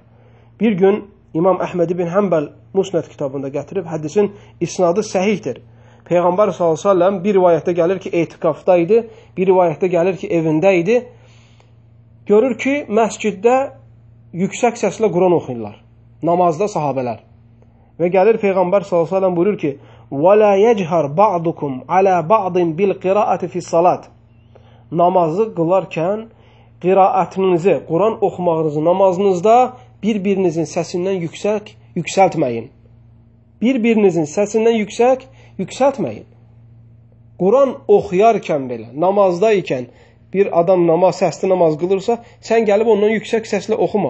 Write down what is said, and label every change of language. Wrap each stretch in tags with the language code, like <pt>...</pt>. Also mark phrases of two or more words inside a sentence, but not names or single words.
<az>Bir gün İmam Əhməd ibn Həmbəl Musnəd kitabında gətirib, hədisin isnadı səhihdir. Peyğəmbər s.ə.v bir rivayətdə gəlir ki, etiqafda idi, bir rivayətdə gəlir ki, evində idi. Görür ki, məsciddə yüksək səslə Quran oxuyurlar. Namazda sahabələr. Və gəlir Peyğəmbər s.ə.v buyurur ki,</az> <ar>وَلَا يَجْهَرْ بَعْضُكُمْ عَلَى بَعْضٍ بِالْقِرَاءَةِ فِي الصَّلَاتِ</ar> <az>Namazı qılarkən qiraətinizi, Quran oxumağınızı namazınızda bir-birinizin səsindən yüksəltməyin. Bir-birinizin səsindən yüksəltməyin. Quran oxuyarkən belə, namazda ikən bir adam səsli namaz qılırsa, sən gəlib ondan yüksək səslə oxuma.</az>